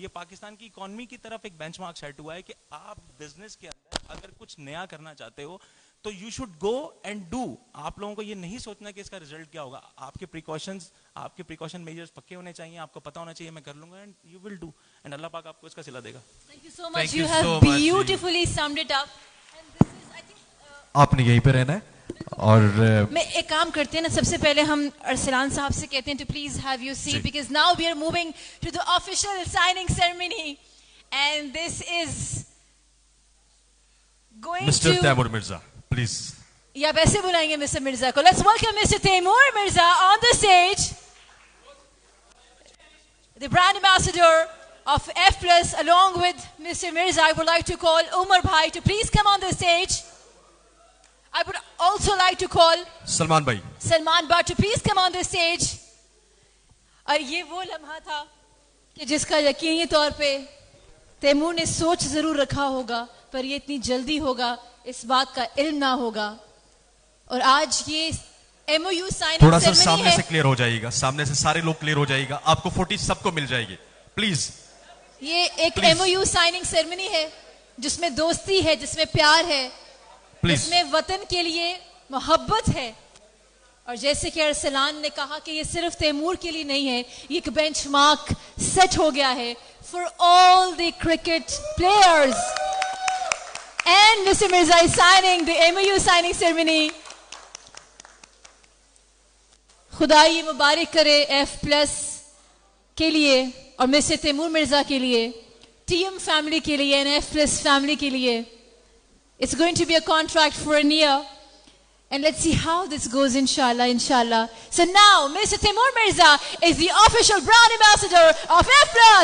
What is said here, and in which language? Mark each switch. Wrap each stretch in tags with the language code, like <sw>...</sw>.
<hi>ये पाकिस्तान की इकोनॉमी की तरफ एक बेंचमार्क सेट हुआ है कि आप बिजनेस के अंदर अगर कुछ नया करना चाहते हो तो</hi> <en>You should go and do.</en> <hi>आप लोगों को ये नहीं सोचना कि इसका रिजल्ट क्या होगा. आपके प्रिकॉशन मेजर्स पक्के होने चाहिए. आपको पता होना चाहिए मैं कर लूंगा</hi> <en>and you will do,</en> <hi>and अल्लाह पाक आपको इसका सिला देगा.</hi> <en>Thank you so much. You have beautifully summed it up. And this is, I think,</en> <hi>आपने यहीं पे रहना है. और मैं एक काम करते हैं ना, सबसे पहले हम अरसलान साहब से कहते हैं</hi> <en>to please have your seat because now we are moving to the official signing ceremony and this is going Mr. to Taimur Mirza, please.</en> <hi>या वैसे बुलाएंगे मिस्टर मिर्जा को.</hi> <en>Let's welcome Mr. Taimur Mirza on the stage, the brand ambassador of F+. Along with Mr. Mirza, I would like to call Umar Bhai to please come on the stage. I would also like to call Salman Bhai to please come on the stage.</en> <hi>और ये वो लम्हा था कि जिसका यकीनी तौर पे तैमूर ने सोच जरूर रखा होगा, पर ये इतनी जल्दी होगा इस बात का इल्म ना होगा. और आज ये MOU साइनिंग थोड़ा सा सेरेमनी सामने है. से क्लियर हो जाएगा, सामने से सारे लोग क्लियर हो जाएगा. आपको 40 सबको मिल जाएगी प्लीज. ये एक MOU साइनिंग सेरेमनी है जिसमें दोस्ती है, जिसमें प्यार है, जिसमें वतन के लिए मोहब्बत है. और जैसे कि अरसलान ने कहा कि ये सिर्फ तैमूर के लिए नहीं है, ये एक बेंचमार्क सेट हो गया है</hi> <en>For all the cricket players. And mister Mirza is signing the MOU signing ceremony.</en> <hi>खुदा ये मुबारक करे F+ के लिए और मिस्टर तैमूर मिर्जा के लिए, टीम फैमिली के लिए एंड F+ फैमिली के लिए.</hi> <en>It's going to be a contract for a year. And let's see how this goes, inshallah, inshallah. So now, Mr. Taimur Mirza is the official brand ambassador of F+.</en>